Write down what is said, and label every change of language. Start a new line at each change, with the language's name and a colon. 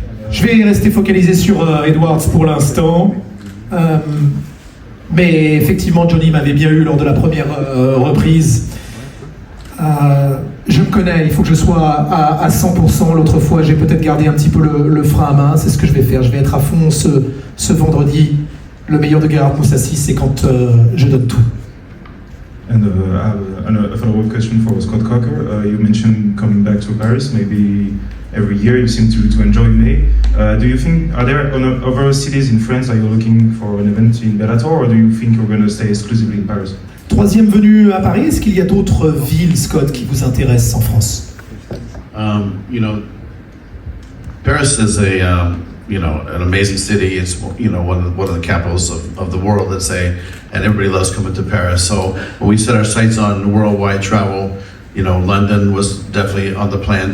French: Je vais rester focalisé sur Edwards pour l'instant. Mais effectivement, Johnny m'avait bien eu lors de la première reprise. Je me connais, il faut que je sois à 100%. L'autre fois, j'ai peut-être gardé un petit peu le frein à main. C'est ce que je vais faire. Je vais être à fond ce vendredi. Le meilleur de Gerard Moussassi, c'est quand je donne tout.
English: And I have a follow-up question for Scott Coker. You mentioned coming back to Paris, maybe every year. You seem to enjoy May. Do you think, are there other cities in France that you're looking for an event in Bellator, or do you think you're going to stay exclusively in Paris?
French: Troisième venue à Paris, est-ce qu'il y a d'autres villes, Scott, qui vous intéressent en France?
English: You know, Paris is an amazing city. It's one of the capitals of the world, let's say, and everybody loves coming to Paris. So when we set our sights on worldwide travel, London was definitely on the plan.